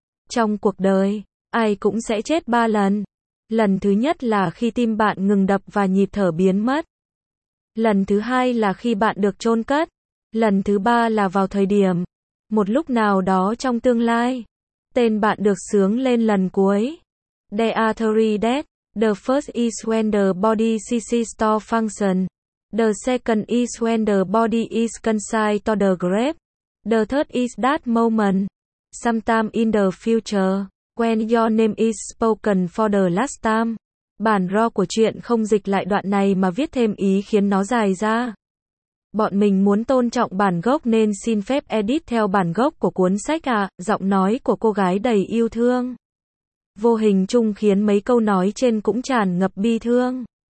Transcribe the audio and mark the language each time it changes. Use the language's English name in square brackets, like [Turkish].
[Vietnamese] Trong cuộc đời, ai cũng sẽ chết 3 lần. Lần thứ nhất là khi tim bạn ngừng đập và nhịp thở biến mất. Lần thứ hai là khi bạn được chôn cất. Lần thứ ba là vào thời điểm. Một lúc nào đó trong tương lai. Tên bạn được sướng lên lần cuối. [English] Day after death, the first is when the body ceases to function. The second is when the body is consigned to the grave. The third is that moment. Sometime in the future. When your name is spoken for the last time. [Vietnamese] Bản ro của chuyện không dịch lại đoạn này mà viết thêm ý khiến nó dài ra. Bọn mình muốn tôn trọng bản gốc nên xin phép edit theo bản gốc của cuốn sách ạ. Giọng nói của cô gái đầy yêu thương. Vô hình chung khiến mấy câu nói trên cũng tràn ngập bi thương.